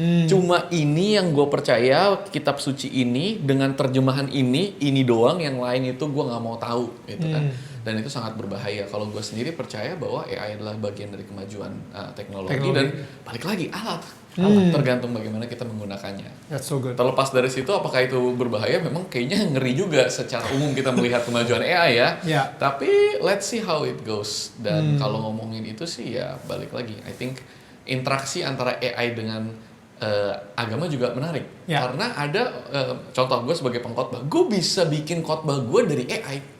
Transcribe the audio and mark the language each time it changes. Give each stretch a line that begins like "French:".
Indonesian: Cuma ini yang gue percaya, kitab suci ini dengan terjemahan ini doang, yang lain itu gue nggak mau tahu, gitu kan. Dan itu sangat berbahaya. Kalau gue sendiri percaya bahwa AI adalah bagian dari kemajuan teknologi dan balik lagi alat. Tergantung bagaimana kita menggunakannya.
English: That's so good.
Indonesian: Terlepas dari situ, apakah itu berbahaya? Memang kayaknya ngeri juga secara umum kita melihat kemajuan AI ya. Ya. Tapi
English: let's see how it goes.
Indonesian: Dan kalau ngomongin itu sih ya balik lagi.
English: I think
Indonesian: interaksi antara AI dengan agama juga menarik. Ya. Karena ada contoh gue sebagai pengkhotbah, gue bisa bikin khotbah gue dari AI.